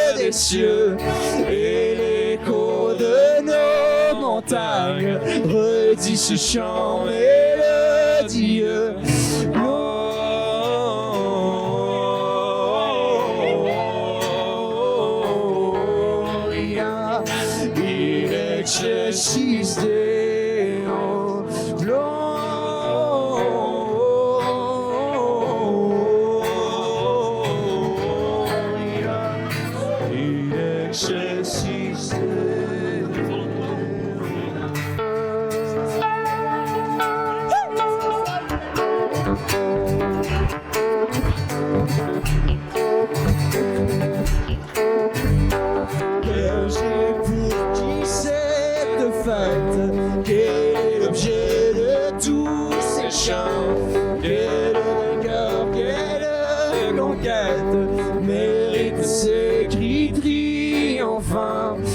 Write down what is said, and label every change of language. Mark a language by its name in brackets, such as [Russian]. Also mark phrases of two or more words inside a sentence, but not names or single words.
[French] les cieux et l'écho de nos montagnes redit ce chant mélodieux. [Latin] Gloria in excelsis Deo. Gloria in excelsis Deo. [French] Berger, pour qui cette fête? Quel est l'objet de tous ces chants? Quel vainqueur, quelle conquête mérite ces cris triomphants?